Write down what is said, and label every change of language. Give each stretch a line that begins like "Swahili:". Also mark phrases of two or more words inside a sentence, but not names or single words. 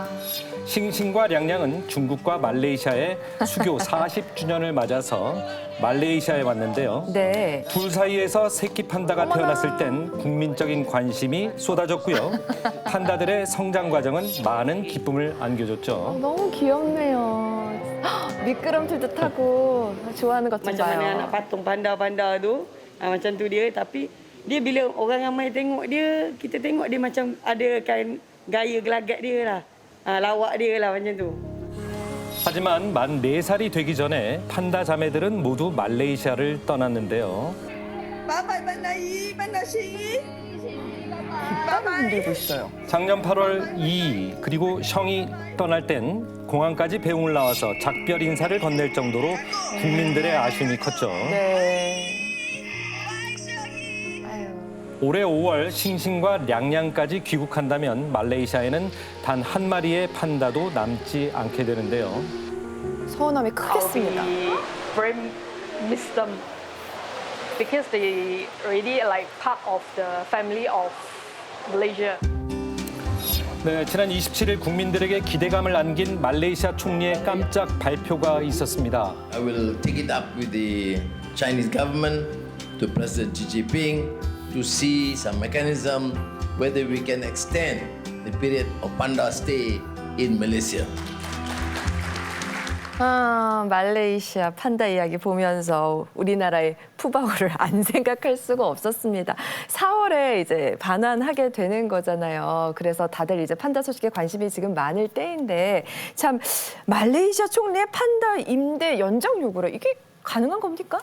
Korean: 싱싱과 량량은 중국과 말레이시아의 수교 40주년을 맞아서 말레이시아에 왔는데요. 네. 둘 사이에서 새끼 판다가 어머나. 태어났을 땐 국민적인 관심이 쏟아졌고요. 판다들의 성장 과정은 많은 기쁨을 안겨줬죠. 너무 귀엽네요. 헉, 미끄럼틀도 타고 좋아하는 것 좀
Malay: Macam mana
Korean: 봐요.
Malay: anak patung panda-panda tu, macam tu dia. Tapi dia bila orang ramai tengok dia, kita tengok dia macam ada kan gaya gelagat dia lah. Lawak dia lah macam tu.
Korean: 하지만 만 4살이 되기 전에 판다 자매들은 모두 말레이시아를 떠났는데요.
English: Bye-bye Pandai, Pandai
Korean: 땀을 흔들고 있어요. 작년 8월 이 그리고 셩이 떠날 땐 공항까지 배웅을 나와서 작별 인사를 건넬 정도로 국민들의 아쉬움이 컸죠. 네. 아유. 올해 5월 싱싱과 량량까지 귀국한다면 말레이시아에는 단 한 마리의 판다도 남지 않게 되는데요. 서운함이
English: I'll
Korean: 크겠습니다.
English: be very miss them because they already like part of the family of Malaysia.
Korean: 네, 지난 27일 국민들에게 기대감을 안긴 말레이시아 총리의 깜짝 발표가 있었습니다.
English: I will take it up with the Chinese government, to President Xi Jinping, to see some mechanism whether we can extend the period of panda stay in Malaysia.
Korean: 아, 말레이시아 판다 이야기 보면서 우리나라의 푸바오를 안 생각할 수가 없었습니다. 4월에 이제 반환하게 되는 거잖아요. 그래서 다들 이제 판다 소식에 관심이 지금 많을 때인데 참 말레이시아 총리의 판다 임대 연장 요구를 이게 가능한 겁니까?